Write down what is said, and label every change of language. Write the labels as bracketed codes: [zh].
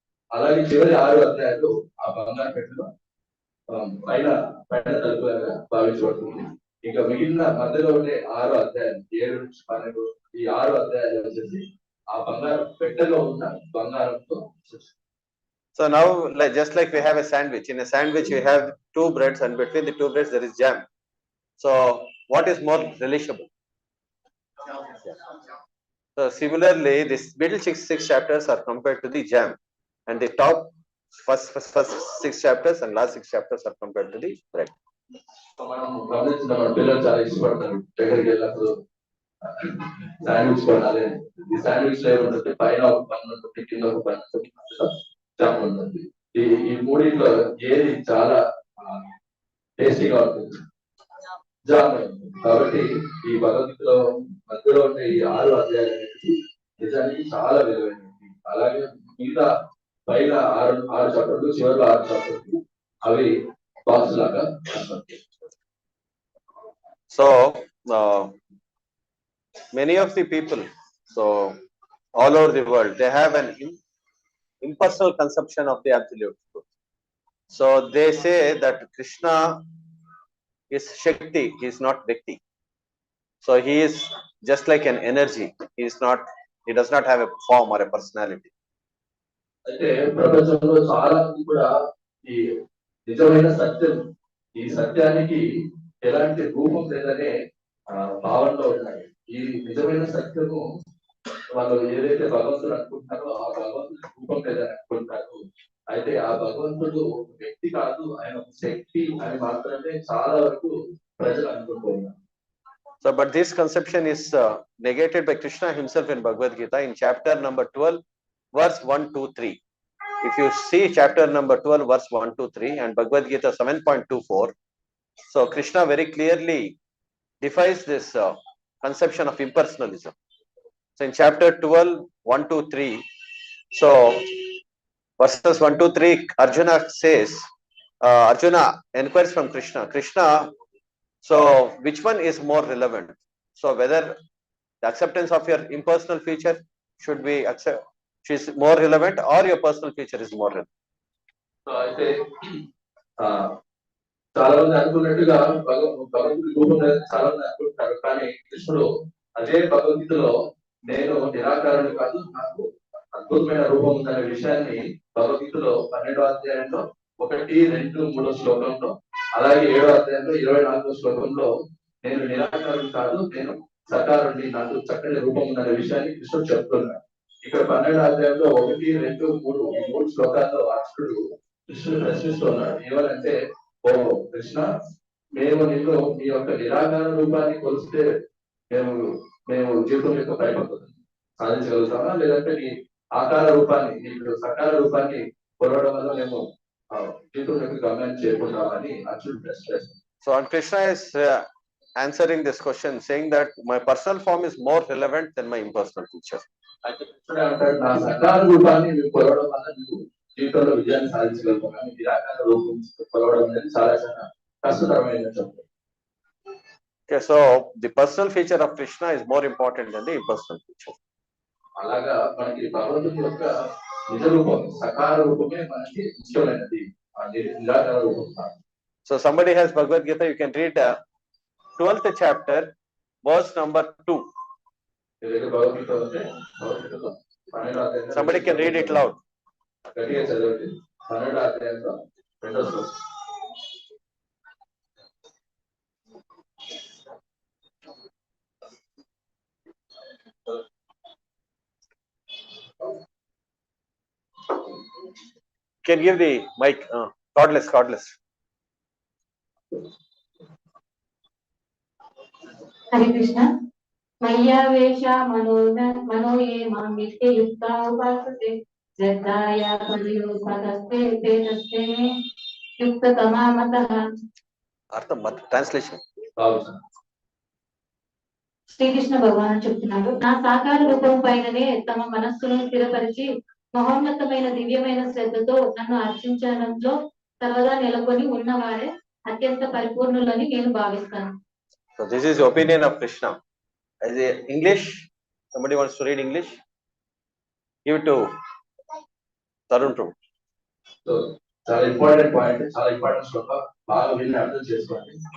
[te] అలాగే చివరి 6 అధ్యాయాలు ఆ బంగారు పెట్టలో పైన తలుపుగా భావించబడుతుంది. ఇంకా మిగిలిన మధ్యలో ఉండే 6 అధ్యాయాలు 7 నుంచి 12 ఈ 6 అధ్యాయాలు వచ్చేసి ఆ బంగారు పెట్టెలో ఉన్న బంగారంతో. [en] So now just like we have a sandwich, in a sandwich we have 2 breads and between the 2 breads there is jam. So what is more relishable? So similarly this middle 6 chapters are compared to the jam, and the top first 6 chapters and last 6 chapters are compared to the bread. [te] మనం గమనించిన మన పిల్లలు చాలా ఇష్టపడతారు దగ్గరికి వెళ్ళినప్పుడు sandwich కొనాలి. ఈ శాండ్విచ్ లో ఏముంటుంది? పైన ఒక పన్ను ఉంటుంది, కింద ఒక పన్ను ఉంటుంది, జామ్ ఉంటుంది. ఈ మూడింట్లో ఏది చాలా టేస్టీగా ఉంటుంది? జామ్ ఉంటుంది. కాబట్టి ఈ భగవద్గీతలో మధ్యలో ఉండే ఈ 6 అధ్యాయాలు అనేది నిజానికి చాలా విలువైనది. అలాగే మిగతా పైన 6 చాప్టర్లు, చివరిలో 6 చాప్టర్లు అవి బాక్స్ లాగా. [en] So many of the people, so all over the world, they have an impersonal conception of the absolute truth. So they say that Krishna is Shakti, he is not Vyakti. So he is just like an energy, he does not have a form or a personality. [te] అయితే ప్రపంచంలో చాలా మంది కూడా ఈ నిజమైన సత్యం, ఈ సత్యానికి ఎలాంటి రూపం లేదనే భావనలో ఉన్నాయి. ఈ నిజమైన సత్యము వాళ్ళు ఏదైతే భగవంతుడు అనుకుంటారో ఆ భగవంతుడి రూపం లేదని అనుకుంటారు. అయితే ఆ భగవంతుడు వ్యక్తి కాదు, ఆయన శక్తి అని మాత్రమే చాలా వరకు ప్రజలు అనుకుంటూ ఉన్నారు. [en] So but this conception is negated by Krishna himself in Bhagavad Gita in chapter number 12 verse 1 to 3. If you see chapter number 12 verse 1 to 3 and Bhagavad Gita 7.24, so Krishna very clearly defies this conception of impersonalism. So in chapter 12, 1 to 3, so verses 1 to 3, Arjuna says, Arjuna inquires from Krishna. Krishna, so which one is more relevant? So whether the acceptance of your impersonal feature should be is more relevant, or your personal feature is more relevant. [te] So అయితే చాలా మంది అనుకున్నట్టుగా భగవంతుడి రూపం అనేది చాలా మంది అనుకుంటారు. కానీ కృష్ణుడు అదే భగవద్గీతలో నేను నిరాకారుడు కాదు, నాకు అద్భుతమైన రూపం ఉందనే విషయాన్ని భగవద్గీతలో 12వ అధ్యాయంలో 1, 2, 3 శ్లోకంలో, అలాగే 7వ అధ్యాయంలో 24వ శ్లోకంలో నేను నిరాకారుడు కాదు, నేను సకారుణ్ణి, నాకు చక్కని రూపం ఉందనే విషయాన్ని కృష్ణుడు చెప్తున్నాడు. ఇక్కడ 12వ అధ్యాయంలో 1, 2, 3 ఈ 3 శ్లోకాల్లో అర్జునుడు కృష్ణుడు ప్రశ్నిస్తున్నాడు. ఏమనంటే, ఓ కృష్ణ, మేము నిన్ను నీ యొక్క నిరాకార రూపాన్ని కొలిస్తే మేము జీవితం యొక్క పరిపక్వత సాధించగలుగుతామా, లేదంటే నీ ఆకార రూపాన్ని, నీ సకార రూపాన్ని కొలవడం వల్ల మేము జీవితం యొక్క గమ్యాన్ని చేరుకుంటామని అర్జునుడు ప్రశ్నిస్తాడు. [en] So and Krishna is answering this question, saying that my personal form is more relevant than my impersonal feature. [te] అయితే కృష్ణుడు అంటాడు, నా సకార రూపాన్ని నువ్వు కొలవడం వల్ల నువ్వు జీవితంలో విజయాన్ని సాధించగలుగుతాం, కానీ నిరాకార రూపం కొలవడం అనేది చాలా చాలా కష్టతరమైన చెప్పు. [en] Okay, so the personal feature of Krishna is more important than the impersonal feature. [te] అలాగా మనకి భగవంతుని యొక్క నిజ రూపం, సకార రూపమే మనకి ముఖ్యమైనది, నిరాకార రూపం కాదు. [en] So somebody has Bhagavad Gita, you can read 12th chapter, verse number 2. [te] Bhagavad Gita ఉంటే భగవద్గీతలో 12వ అధ్యాయం [en] Somebody can read it loud. [te] గట్టిగా చదవండి. 12వ అధ్యాయంలో 2వ శ్లోకం. [en] Can give the mic. Cordless. [sa] Hare Krishna. మయ్యావేష మనోయే మామితే Yukta ఉపాసతే శ్రద్ధాయ పర్యోపదస్తే తేజస్తే యుక్తతమామతః. [te] అర్థం ట్రాన్స్లేషన్. శ్రీకృష్ణ భగవాన్ చెప్తున్నాడు, నా సాకార రూపం పైననే తమ మనస్సును స్థిరపరిచి మహోన్నతమైన దివ్యమైన శ్రద్ధతో నన్ను అర్చించడంలో సర్వదా నెలకొని ఉన్నవారే అత్యంత పరిపూర్ణులని నేను భావిస్తాను. [en] So this is the opinion of Krishna. As a English, somebody wants to read English? Give it to Tarun Prabhu. [te] So చాలా ఇంపార్టెంట్ పాయింట్, చాలా ఇంపార్టెంట్ శ్లోకం, బాగా విని అర్థం చేసుకోండి.